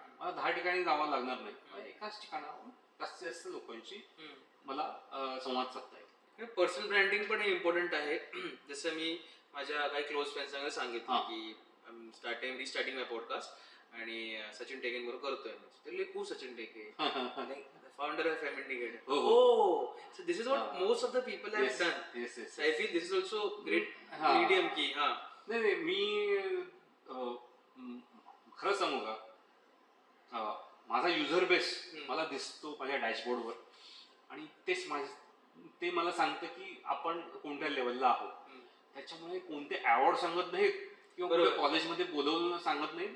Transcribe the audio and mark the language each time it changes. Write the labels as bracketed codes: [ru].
[mr] मला 10 ठिकाणी जावं लागणार नाही, एकाच ठिकाणावर जास्तीत जास्त लोकांची मला संवाद साधता येईल. पर्सनल ब्रँडिंग पण इम्पॉर्टंट आहे. जसं मी माझ्या काही क्लोज फ्रेंड्सना सांगितलं की [en] restarting my podcast [mr] आणि सचिन टेके बरोबर करतोय. [en] ते who Sachin Teke? founder of M Indicator. So this is what most of the people have done. Yes. So I feel this is also great medium की [mr] नाही मी खरं सांगू का, माझा युजर बेस मला दिसतो माझ्या डॅशबोर्डवर आणि ते मला सांगतं की आपण कोणत्या लेवलला आहोत. त्याच्यामुळे कोणते अवॉर्ड सांगत नाहीत किंवा कॉलेजमध्ये बोलवलं सांगत नाही.